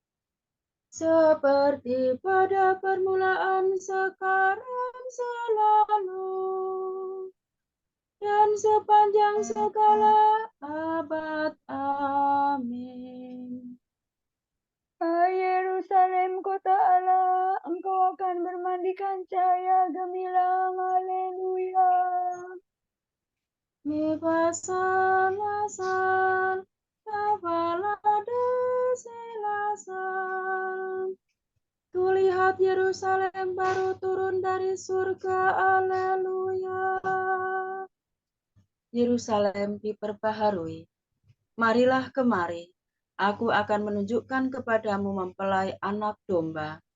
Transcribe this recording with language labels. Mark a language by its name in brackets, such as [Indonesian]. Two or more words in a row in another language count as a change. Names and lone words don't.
[Indonesian] Seperti pada permulaan, sekarang, selalu, dan sepanjang segala abad. Amin. Hai Yerusalem, kota Allah, engkau akan bermandikan cahaya gemilang. Haleluya. Mi pasalasan, kavalade silasan. Kulihat Yerusalem baru turun dari surga. Haleluya. Yerusalem diperbaharui. Marilah kemari, aku akan menunjukkan kepadamu mempelai anak domba.